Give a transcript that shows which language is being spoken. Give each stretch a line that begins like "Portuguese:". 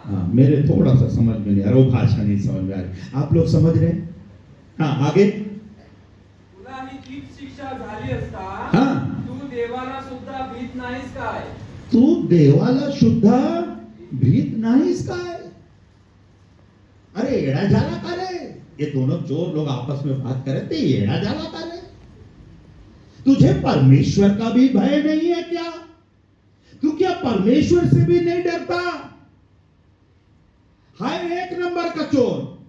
Hindi: हाँ, मेरे थोड़ा सा समझ में नहीं आ रहा, वो भाषा नहीं समझ में आ रही. आप लोग समझ रहे हैं? हाँ, आगे.
Marathi: तुला ही तीच शिक्षा झाली असता,
Hindi: हाँ.
Marathi: तू देवाला सुद्धा भीत नाहीस काय? तू देवाला सुद्धा भीत नाहीस काय? अरे येडा झाला का रे?
Hindi: ये दोनों चोर लोग आपस में बात कर रहे थे,
Marathi: येडा झाला का रे?
Hindi: तुझे परमेश्वर का भी भय नहीं है क्या? तू क्या परमेश्वर से भी नहीं डरता? हाय 1 नंबर का चोर.